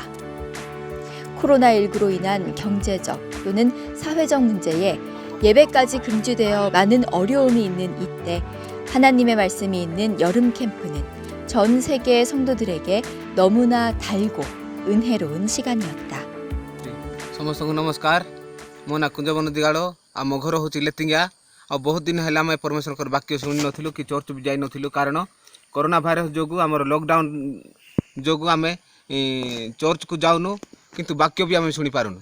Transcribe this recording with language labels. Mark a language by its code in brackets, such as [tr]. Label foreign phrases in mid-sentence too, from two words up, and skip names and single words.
[ko] 코로나19로 인한 경제적 또는 사회적 문제에 예배까지 금지되어 많은 어려움이 있는 이때 하나님의 말씀이 있는 여름 캠프는 전 세계 성도들에게 너무나 달고 은혜로운 시간이었다. [or] ସମସ୍ତଙ୍କୁ ନମସ୍କାର। ମୋ ନାଁ କୁଞ୍ଜବନ ଦିଗାଳ। ଆମ ଘର ହେଉଛି ଲେତିଙ୍ଗିଆ। ଆଉ ବହୁତ ଦିନ ହେଲା ଆମେ ପରମେଶ୍ୱରଙ୍କର ବାକ୍ୟ ଶୁଣି ନଥିଲୁ କି ଚର୍ଚ୍ଚ ବି ଯାଇନଥିଲୁ, କାରଣ କରୋନା ଭାଇରସ୍ ଯୋଗୁଁ ଆମର ଲକଡାଉନ୍ ଯୋଗୁଁ ଆମେ ଚର୍ଚ୍ଚକୁ ଯାଉନୁ, କିନ୍ତୁ ବାକ୍ୟ ବି ଆମେ ଶୁଣିପାରୁନୁ।